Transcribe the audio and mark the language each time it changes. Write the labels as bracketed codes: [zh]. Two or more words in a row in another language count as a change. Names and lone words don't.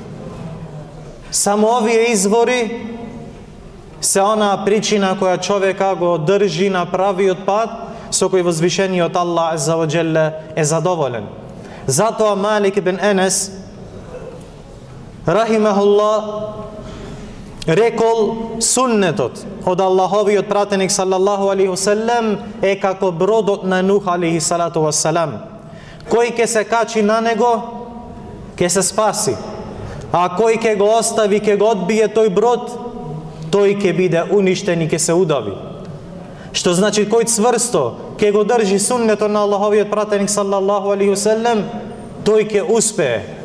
[mk] Само овие извори се онаа причина која човека го држи на правиот пат со кој возвишениот [ar] الله عز وجل [mk] е задоволен. Затоа Малик ибн Енес рахимахуллах рекол суннетот од Аллаховиот пратеник [ar] صلى الله عليه وسلم [mk] е како бродот на Нух [ar] عليه الصلاة والسلام. [mk] Кој ќе се качи на него, ќе се спаси. А кој ќе го остави, ќе го одбие тој брод, тој ќе биде уништен и ќе се удави. Што значи кој цврсто ќе го држи суннетот на Аллаховиот пратеник [ar] صلى الله عليه وسلم, [mk] тој ќе успее.